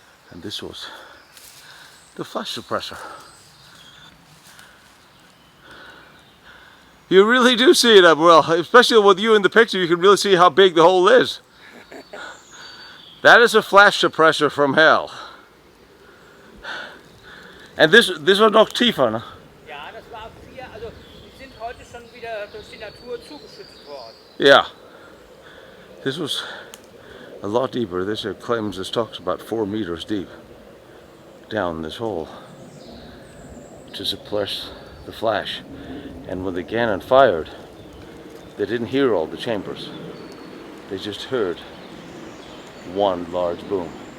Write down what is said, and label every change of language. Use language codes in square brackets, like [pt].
[en] And this was the flash suppressor. You really do see it up well, especially with you in the picture. You can really see how big the hole is. That is a flash suppressor from hell. And this [de] war noch tiefer, ne? Ja, das war 4, also die sind heute schon wieder durch die Natur zugeschüttet worden. [en] Yeah. This was a lot deeper. This talks about 4 meters deep down this hole to suppress the flash. And when the cannon fired, they didn't hear all the chambers. They just heard one large boom.